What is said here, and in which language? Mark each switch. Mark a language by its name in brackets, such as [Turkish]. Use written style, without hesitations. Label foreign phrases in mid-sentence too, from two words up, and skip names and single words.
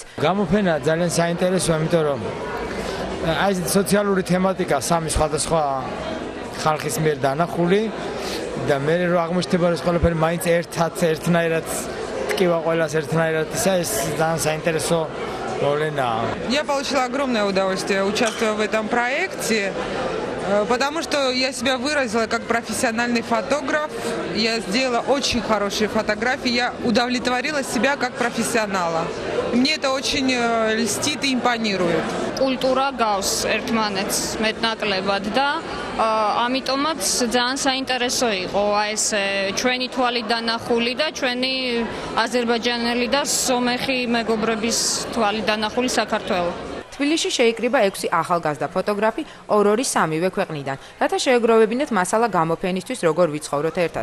[Georgian] გამოფენა ძალიან საინტერესოა, იმიტომ რომ აი სოციალური თემატიკა სამი სხვადასხვა ხალხის მიერ დანახული და მე რო აღმოჩნდება რომ ყველაფერი მაინც ერთნაირად ტკივა ყველას ერთნაირად ისა ეს ძალიან საინტერესო ролена. [Russian] Я получила огромное удовольствие, участвуя в этом проекте, потому что я себя выразила как профессиональный фотограф. Я сделала очень хорошие фотографии, я удовлетворила себя как профессионала. Мне это очень льстит и импонирует. [Georgian] Культура гავს ერთმანეთს მეტნაკლებად და ამიტომაც ძალიან საინტერესო იყო ეს ჩვენი თვალით დანახული და ჩვენი აზერბაიჯანელი და სომეხი მეგობრების თვალით დანახული საქართველო. თბილისში შეიკრიბა 6 ახალგაზრდა ფოტოგრაფი 2-2 სამივე ქვეყნიდან, რათა შეეგროვებინათ მასალა გამოფენისთვის, როგორ ვიცხოვროთ ერთად.